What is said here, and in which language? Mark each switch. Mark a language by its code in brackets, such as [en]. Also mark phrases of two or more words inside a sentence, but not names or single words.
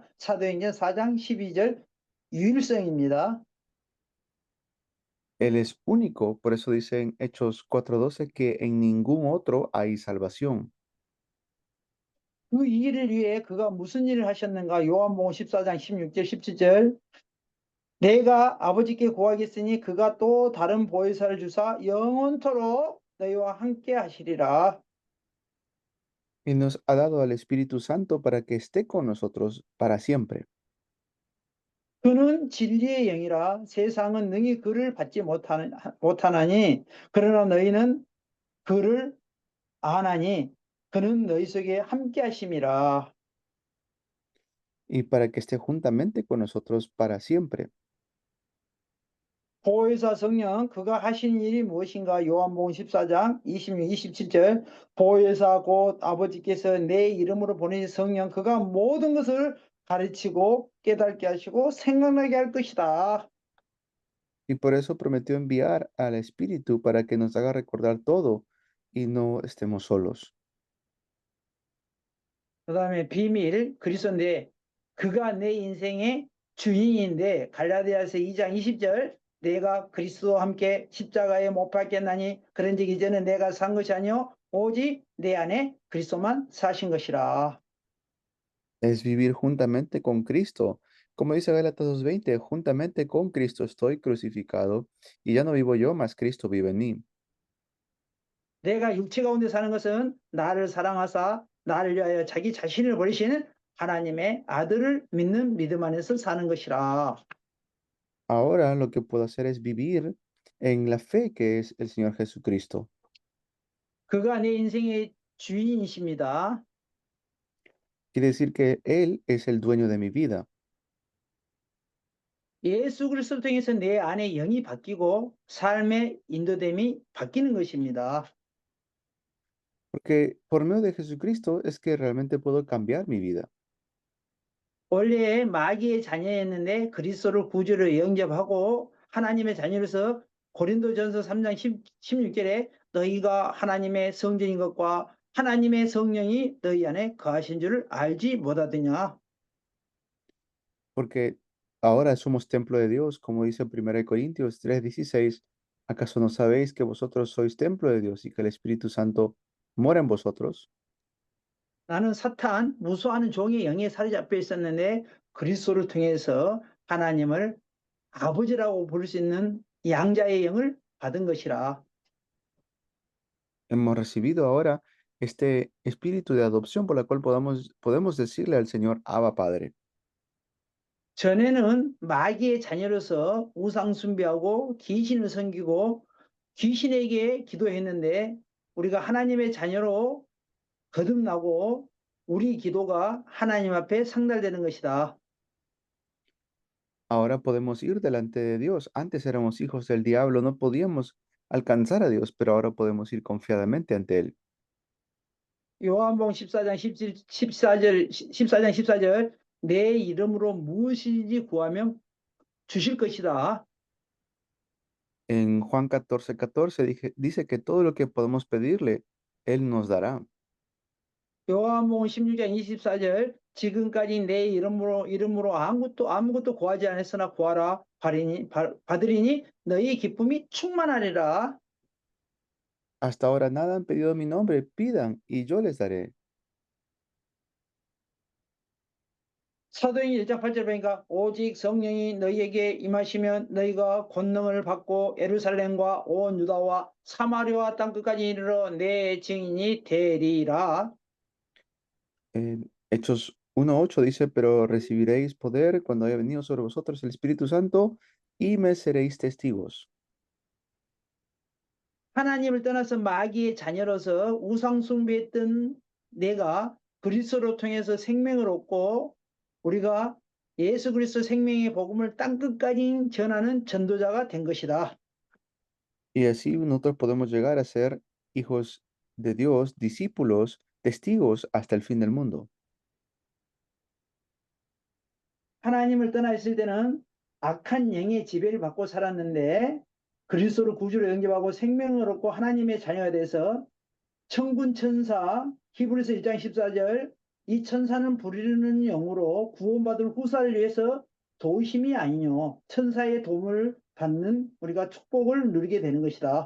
[ko] 사도행전 4장 12절 유일성입니다. [es] Él es único, por eso dice en Hechos 4:12 que en ningún otro hay salvación. [ko] 그 일을 위해 그가 무슨 일을 하셨는가? 요한복음 14장 16절 17절 내가 아버지께 구하겠으니 그가 또 다른 보혜사를 주사 영원토록 너희와 함께 하시리라. [es] Y nos ha dado al Espíritu Santo para que esté con nosotros para siempre. [ko] 그는 진리의 영이라 세상은 능히 그를 받지 못하나니 그러나 너희는 그를 아나니 그는 너희 속에 함께 하심이라. [es] Y para que esté juntamente con nosotros para siempre. [ko] 보혜사 성령 그가 하신 일이 무엇인가? 요한복음 14장 26, 27절 보혜사 곧 아버지께서 내 이름으로 보내신 성령 그가 모든 것을 가르치고 깨닫게 하시고 생각나게 할 것이다. [es] Y por eso prometió enviar al Espíritu para que nos haga recordar todo y no estemos solos. [ko] 그 다음에 비밀 그리스도인데 그가 내 인생의 주인인데 갈라디아서 2장 20절 내가 그리스도와 함께 십자가에 못 박혔나니 그런즉 이제는 내가 산 것이 아니요 오직 내 안에 그리스도만 사신 것이라. [es] Es vivir juntamente con Cristo. Como dice Gálatas 2:20, juntamente con Cristo estoy crucificado y ya no vivo yo, mas Cristo vive en mí. [ko] 내가 육체 가운데 사는 것은 나를 사랑하사 나를 위하여 자기 자신을 버리신 하나님의 아들을 믿는 믿음 안에서 사는 것이라. [es] Ahora lo que puedo hacer es vivir en la fe que es el Señor Jesucristo. [ko] 그가 내 인생의 주인이십니다. [es] Quiere decir que Él es el dueño de mi vida, [ko] 예수 그리스도를 통해서 내 안에 영이 바뀌고 삶의 인도됨이 바뀌는 것입니다. [es] porque por medio de Jesucristo es que realmente puedo cambiar mi vida. [ko] 원래 마귀의 자녀였는데 그리스도를 구주로 영접하고 하나님의 자녀로서 고린도전서 3장 16절에 너희가 하나님의 성전인 것과 하나님의 성령이 너희 안에 거하신 줄을 알지 못하더냐. [es] Porque ahora somos templo de Dios, como dice 1 Corintios 3:16. ¿Acaso no sabéis que vosotros sois templo de Dios y que el Espíritu Santo mora en vosotros? [ko] 나는 사탄 무수하는 종의 영에 사로잡혀 있었는데 그리스도를 통해서 하나님을 아버지라고 부를 수 있는 양자의 영을 받은 것이라. [es] Hemos recibido ahora este espíritu de adopción por la cual podemos decirle al Señor, Abba Padre. [ko] 전에는 마귀의 자녀로서 우상 숭배하고 귀신을 섬기고 귀신에게 기도했는데 우리가 하나님의 자녀로 거듭나고 우리 기도가 하나님 앞에 상달되는 것이다. [es] Ahora podemos ir delante de Dios. Antes éramos hijos del diablo, no podíamos alcanzar a Dios, pero ahora podemos ir confiadamente ante Él. [ko] 요한복음 14장 14절 내 이름으로 무엇이든지 구하면 주실 것이다. [es] En Juan 14:14 dice que todo lo que podemos pedirle, Él nos dará. [ko] 요한복음 16장 24절 지금까지 내 이름으로 아무것도 구하지 않았으나 구하라 받으리니 너희 기쁨이 충만하리라. [es] Hasta ahora nada han pedido en mi nombre, pidan y yo les daré. [ko] 사도행전 1장 8절 보니까 오직 성령이 너희에게 임하시면 너희가 권능을 받고 예루살렘과 온 유다와 사마리아와 땅 끝까지 이르러 내 증인이 되리라. [es] En Hechos 1:8 dice, pero recibiréis poder cuando haya venido sobre vosotros el Espíritu Santo y me seréis testigos. [ko] 하나님을 떠나서 마귀의 자녀로서 우상 숭배했던 내가 그리스도를 통해서 생명을 얻고 우리가 예수 그리스도 생명의 복음을 땅끝까지 전하는 전도자가 된 것이다. [es] Y así nosotros podemos llegar a ser hijos de Dios, discípulos, testigos hasta el fin del mundo. [ko] 하나님을 떠나 있을 때는 악한 영의 지배를 받고 살았는데 그리스도를 구주로 영접하고 생명을 얻고 하나님의 자녀가 돼서 천군 천사 히브리서 1장 14절 이 천사는 부르는 영으로 구원받을 후사를 위해서 도우심이 아니뇨 천사의 도움을 받는 우리가 축복을 누리게 되는 것이다.